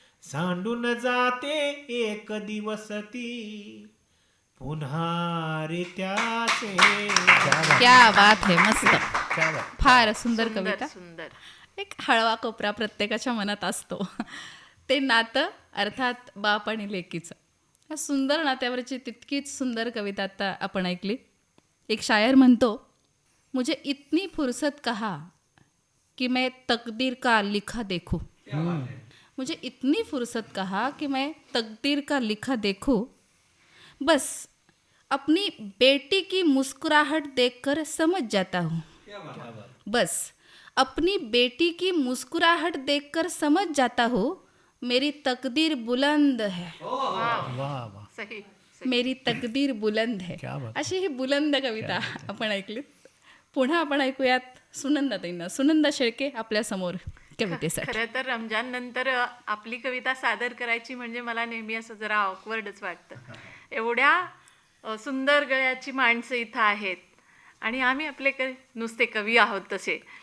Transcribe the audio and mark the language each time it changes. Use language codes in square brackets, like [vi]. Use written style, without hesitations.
[mr] सांडून जाते एक दिवस ती. पुन्हा रे त्याचे. [hi] क्या बात है. मस्त. [mr] काय बात. फार सुंदर कविता. सुंदर. एक हळवा कोपरा प्रत्येकाच्या मनात असतो. ते नातं अर्थात बाप आणि लेकीचं. या सुंदर नात्यावरची तितकीच सुंदर कविता आता आपण ऐकली. एक शायर म्हणतो, [hi] मुझे इतनी फुर्सत कहा कि मैं तकदीर का लिखा देखूं. मुझे इतनी फुर्सत कहा कि मैं तकदीर का लिखा देखूं. बस अपनी बेटी की मुस्कुराहट देखकर समझ जाता हूँ. बस अपनी बेटी की मुस्कुराहट देखकर समझ जाता हूँ, मेरी तकदीर बुलंद है. वाह वाह. सही. मेरी तकदीर बुलंद है. क्या बात. [mr] अशी ही बुलंद कविता आपण ऐकलीत. पुन्हा आपण ऐकूयात सुनंदाताईंना. सुनंदा शेळके आपल्या समोर कवितेसाठी. खरं तर रमजान नंतर आपली कविता सादर करायची म्हणजे मला नेहमी असं जरा ऑकवर्डच वाटतं. एवढ्या सुंदर गळ्याची माणसं इथं आहेत आणि आम्ही आपले नुसते कवी आहोत तसे.